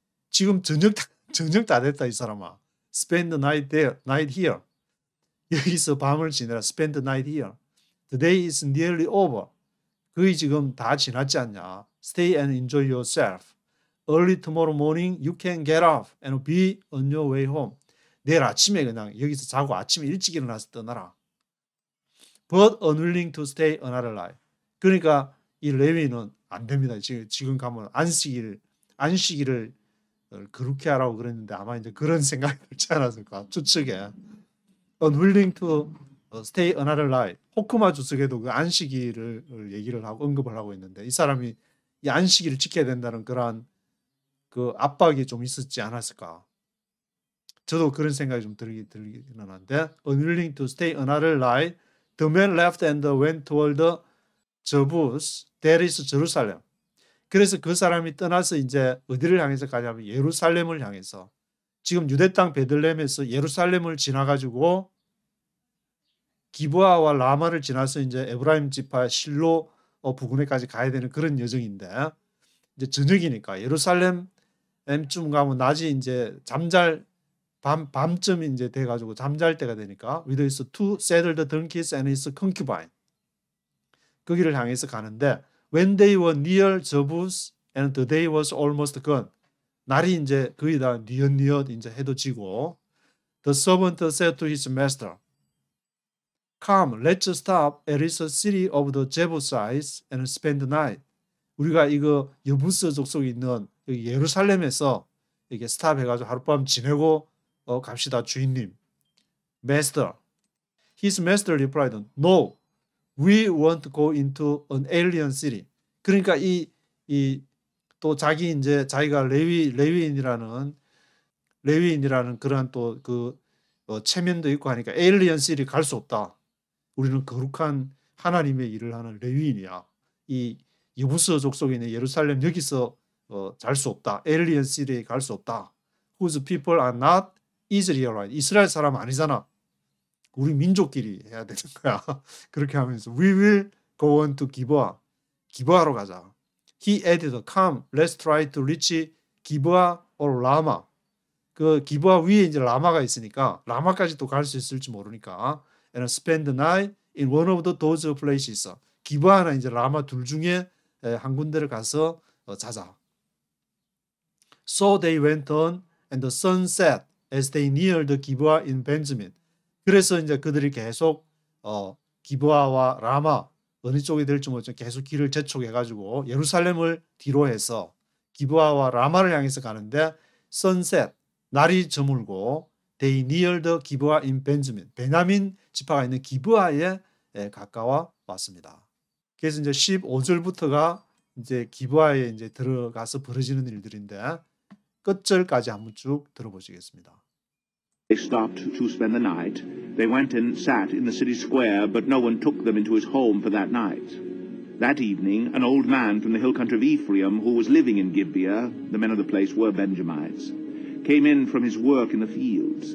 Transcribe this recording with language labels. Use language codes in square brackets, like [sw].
[ko] 지금 저녁 다 됐다 이 사람아. [en] Spend the night here. [ko] 여기서 밤을 지내라. [en] Spend the night here. The day is nearly over. [ko] 거의 지금 다 지났지 않냐. [en] Stay and enjoy yourself. Early tomorrow morning you can get off and be on your way home. [ko] 내일 아침에 그냥 여기서 자고 아침에 일찍 일어나서 떠나라. [en] But unwilling to stay another night. [ko] 그러니까 이 레위는 안 됩니다. 지금 가면 안식일을 그렇게 하라고 그랬는데 아마 이제 그런 생각이 들지 않았을까 추측에. [en] Unwilling to stay another night. [ko] 호크마 주석에도 그 안식일을 얘기를 하고 언급을 하고 있는데 이 사람이 이 안식일을 지켜야 된다는 그러한 그 압박이 좀 있었지 않았을까. 저도 그런 생각이 좀 들기는 하는데 [en] unwilling to stay another night, the man left and went toward the Jebus, that is Jerusalem. [ko] 그래서 그 사람이 떠나서 이제 어디를 향해서 가냐면 예루살렘을 향해서 지금 유대 땅 베들레헴에서 예루살렘을 지나가지고 기브아와 라마를 지나서 이제 에브라임 지파 실로 부근에까지 가야 되는 그런 여정인데 이제 저녁이니까 예루살렘쯤 가면 낮이 이제 밤쯤 이제 돼가지고 잠잘 때가 되니까 [en] with his two saddled donkeys and his concubine [ko] 거기를 향해서 가는데 [en] when they were near Jebus and the day was almost gone [ko] 날이 이제 거의 다 뉘엿뉘엿 이제 해도 지고 [en] the servant said to his master Come, let's stop at this city of the Jebusites and spend the night. [ko] 우리가 이거 여부스 족속이 있는 예루살렘에서 이게 스탑해가지고 하룻밤 지내고 갑시다 주인님. [en] Master. His master replied, No, we won't go into an alien city. [ko] 그러니까 또 자기가 레위인이라는 그러한 또 그 체면도 있고 하니까 alien city 갈 수 없다. 우리는 거룩한 하나님의 일을 하는 레위인이야. 이 여부스 족속에 있는 예루살렘 여기서 잘 수 없다. alien city에 갈 수 없다. [en] Whose people are not Israelite. [ko] 이스라엘 사람 아니잖아. 우리 민족끼리 해야 되는 거야. 그렇게 하면서 [en] we will go on to 기브아. [ko] 기브아로 가자. [en] He added, come, let's try to reach 기브아 or 라마. [ko] 그 기브아 위에 이제 라마가 있으니까 라마까지 또 갈 수 있을지 모르니까 [en] and spend the night in one of those places. [ko] 기브아나 이제 라마 둘 중에 한 군데를 가서 자자. [en] So they went on and the sun set as they neared 기브아 in Benjamin. [ko] 그래서 이제 그들이 계속 기브아와 라마 어느 쪽이 될지 모르지만 계속 길을 재촉해가지고 예루살렘을 뒤로 해서 기브아와 라마를 향해서 가는데 sunset 날이 저물고 [en] they neared 기브아 in Benjamin. [ko] 베냐민 지파가 있는 기브아에 가까워 왔습니다. 그래서 이제 15절부터가 이제 기브아에 이제 들어가서 벌어지는 일들인데 끝절까지 한번 쭉 들어보시겠습니다. [en] They stopped to spend the night. They went and sat in the city square, but no one took them into his home for that night. That evening, an old man from the hill country of Ephraim, who was living in Gibeah, the men of the place were Benjamites, came in from his work in the fields.